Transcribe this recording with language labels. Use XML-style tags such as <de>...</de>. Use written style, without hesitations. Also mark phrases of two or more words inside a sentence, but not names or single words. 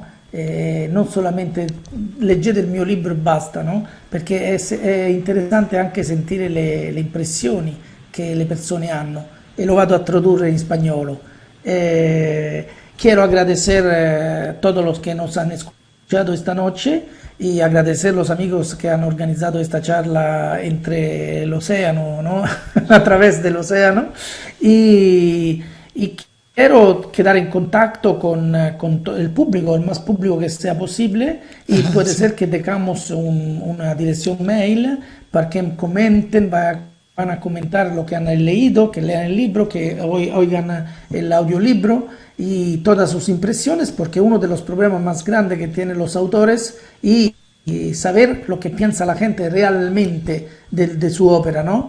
<it>Non solamente leggete il mio libro e basta, no? Perché è interessante anche sentire le impressioni che le persone hanno, e lo vado a tradurre in spagnolo.</it> <es>Quiero agradecer a todos los que nos han escuchado esta noche y agradecer a los amigos que han organizado esta charla entre el océano, ¿no? A través del océano. Y quiero quedar en contacto con el público, el más público que sea posible, y puede ser que tengamos una dirección mail para que comenten, van a comentar lo que han leído, que lean el libro, que oigan el audiolibro y todas sus impresiones, porque uno de los problemas más grandes que tienen los autores y saber lo que piensa la gente realmente de su ópera, ¿no?</es>